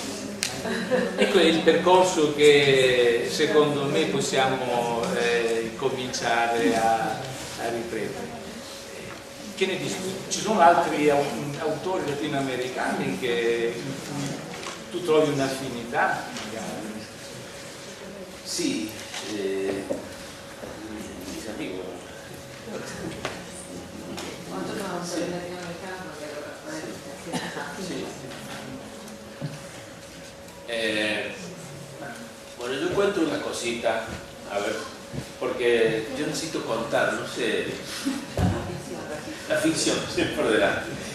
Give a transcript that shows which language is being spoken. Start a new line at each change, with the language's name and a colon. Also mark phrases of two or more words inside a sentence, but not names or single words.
Italian: Ecco il percorso che secondo me possiamo cominciare a riprendere. Che ne dici? Ci sono altri autori latinoamericani in cui tu trovi un'affinità? Sì,
Spanish: mis amigos.
Italian: Quanto no, sei latinoamericano,
Spanish: Sí. Bueno, yo cuento una cosita, a ver, porque yo necesito contar, no sé, la ficción, siempre por delante.